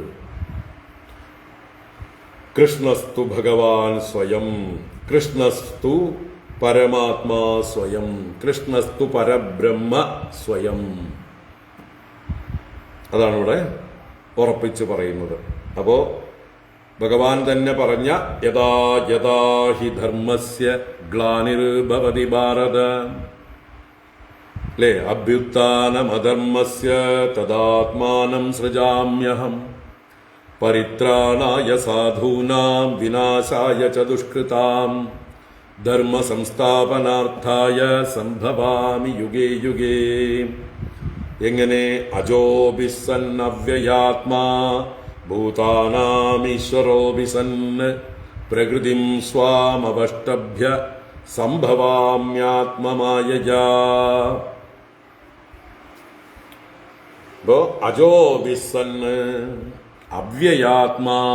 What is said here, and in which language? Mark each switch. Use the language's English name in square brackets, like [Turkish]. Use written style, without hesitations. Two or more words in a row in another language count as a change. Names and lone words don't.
[Sanskrit] കൃഷ്ണസ്തു ഭഗവാൻ സ്വയം, കൃഷ്ണസ്തു പരമാത്മാ സ്വയം, കൃഷ്ണസ്തു പരബ്രഹ്മ സ്വയം. [Malayalam] അതാണ് ഇവിടെ ഉറപ്പിച്ച് പറയുന്നത്. അപ്പോ ഭഗവാൻ തന്നെ പറഞ്ഞ [Sanskrit] യഥാ യഥാ ഹി ധർമ്മസ്യ ഗ്ലാനിർഭവതി ഭാരത, അല്ലേ, അഭ്യുത്ഥാനമധർമ്മസ്യ തദാത്മാനം സൃജാമ്യഹം പരിത്രാണായ സാധൂനാം വിനാശായ ച ദുഷ്കൃതാം ധർമ്മ സംസ്ഥാപനാർത്ഥായ സംഭവാമി യുഗേ യുഗേ. [Malayalam] എങ്ങനെ? [Sanskrit] അജോബി സൻ അവ്യയാത്മാ ഭൂതാനാമീശ്വരോബി സൻ പ്രകൃതിം സ്വാമവഷ്ടഭ്യ സംഭവാമ്യാത്മമായയാ. ഇപ്പോ അജോബി സൻ അവ്യയാത്മാ,